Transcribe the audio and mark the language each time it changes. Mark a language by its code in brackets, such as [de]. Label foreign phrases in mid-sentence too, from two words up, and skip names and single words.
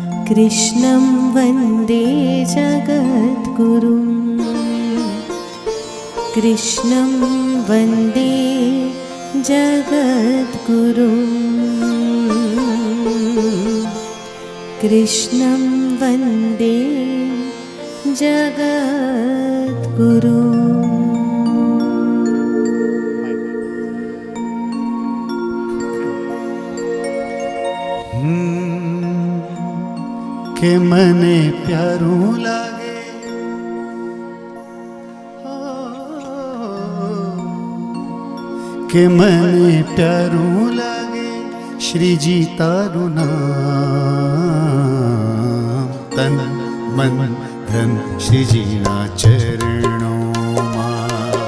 [sa] कृष्णं वन्दे जगद्गुरुं कृष्णं वन्दे जगद्गुरुं कृष्णं वन्दे जगद्गुरुं [gu] કે મને પ્યારું લાગે કે મને પ્યારું લાગે શ્રીજી તારું નામ તન મન ધન શ્રીજીના ચરણોમાં